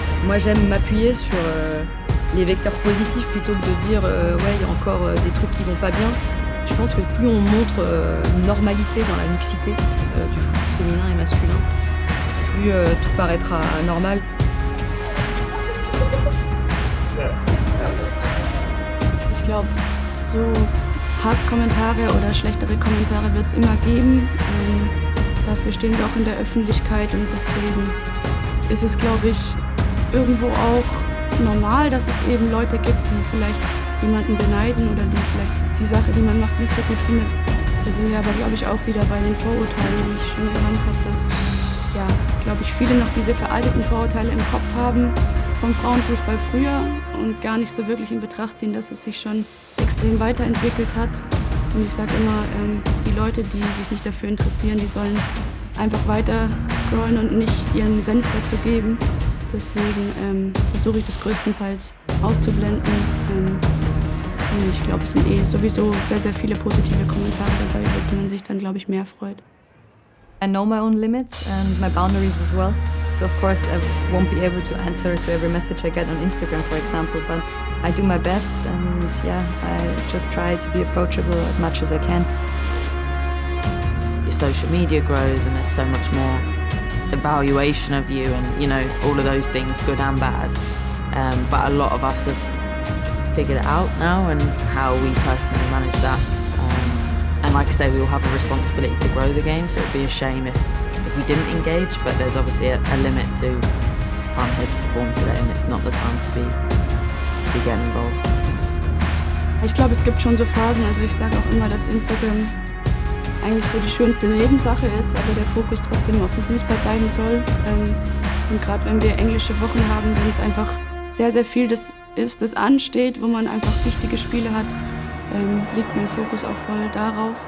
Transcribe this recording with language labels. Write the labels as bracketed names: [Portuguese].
[French] Moi, j'aime m'appuyer sur les vecteurs positifs plutôt que de dire ouais, il y a encore des trucs qui vont pas bien. Je pense que plus on montre une normalité dans la mixité du foot féminin et masculin, plus tout paraîtra normal. [German] Ich glaube, so Hasskommentare oder schlechtere Kommentare wird es immer geben. Dafür stehen wir auch in der Öffentlichkeit, und deswegen ist es, glaube ich, irgendwo auch normal, dass es eben Leute gibt, die vielleicht jemanden beneiden oder die vielleicht die Sache, die man macht, nicht so gut findet. Da sind wir aber, glaube ich, auch wieder bei den Vorurteilen, wie ich schon genannt habe, dass, ja, glaube ich, viele noch diese veralteten Vorurteile im Kopf haben vom Frauenfußball früher und gar nicht so wirklich in Betracht ziehen, dass es sich schon extrem weiterentwickelt hat. Und ich sage immer, die Leute, die sich nicht dafür interessieren, die sollen einfach weiter scrollen und nicht ihren Senf dazu geben. Deswegen versuche ich das größtenteils auszublenden. Und ich glaube, es sind sowieso sehr, sehr viele positive Kommentare dabei, über die man sich dann, glaube ich, mehr freut. [English] I know my own limits and my boundaries as well. So of course I won't be able to answer to every message I get on Instagram, for example, but I do my best, and yeah, I just try to be approachable as much as I can. Your social media grows and there's so much more evaluation of you and, you know, all of those things, good and bad. But a lot of us have figured it out now and how we personally manage that. And like I say, we all have a responsibility to grow the game, so it'd be a shame if we didn't engage, but there's obviously a limit to I'm here to perform today and it's not the time to be getting involved. [German] Ich glaube, es gibt schon so Phasen, also ich sage auch immer, dass Instagram eigentlich so die schönste Nebensache ist, aber der Fokus trotzdem auf dem Fußball bleiben soll. Und gerade wenn wir englische Wochen haben, wenn es einfach sehr, sehr viel das ansteht, wo man einfach wichtige Spiele hat, liegt mein Fokus auch voll darauf.